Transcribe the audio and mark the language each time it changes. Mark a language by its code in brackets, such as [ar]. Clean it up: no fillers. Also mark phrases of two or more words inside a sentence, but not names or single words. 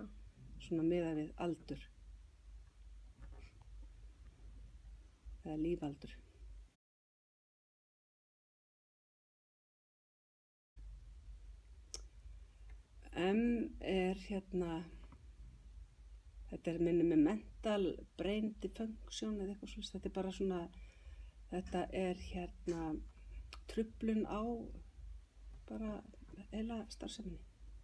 [is] Svona miðað við aldur eða lífaldur. Er þetta er minni með [en] mental brain dysfunction [is] eða eitthvað svona, þetta er bara svona, þetta er truflun á bara heila starfseminni.